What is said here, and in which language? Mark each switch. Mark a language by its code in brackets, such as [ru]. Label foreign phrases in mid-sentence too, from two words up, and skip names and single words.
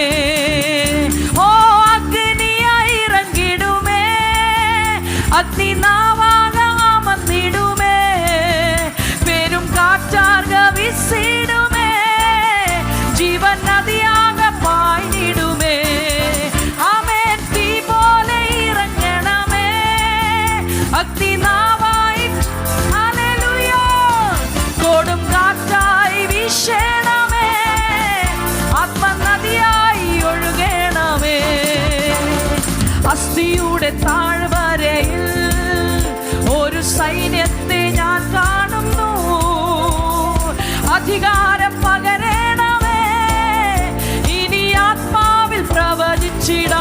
[ta] ஓ அக்னியாய் இறங்கிடுமே, அக்னி நாவாக அமர்ந்திடுமே, பெரும் காற்றாக வீசிடுமே, ஜீவன் நதியாக பாய்ந்திடுமே. ஆமென். தீ போல இறங்கணமே, அக்னி நாவாய் ஹல்லேலூயா கோடும் காற்றாய் வீசணமே, [ml] ആത്മ നദിയായി ഒഴുകണമേ. അസ്ഥിയുടെ താഴ്വരയിൽ ഒരു സൈന്യത്തെ ഞാൻ കാണുന്നു, അധികാരം പകരണമേ, ഇനി ആത്മാവിൽ പ്രവചിച്ചിടാ.